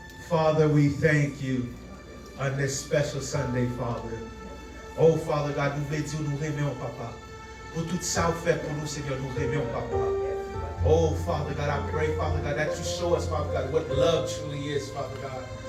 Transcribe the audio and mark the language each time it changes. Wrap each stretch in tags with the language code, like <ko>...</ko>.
<en>Father, we thank you on this special Sunday, Father. Oh, Father God,</en> <fr>nous voulons dire, nous remercions, Papa. Pour tout ça, vous faites pour nous, Seigneur, nous remercions, Papa.</fr> <en>Oh, Father God, I pray, Father God, that you show us, Father God, what love truly is, Father God.</en>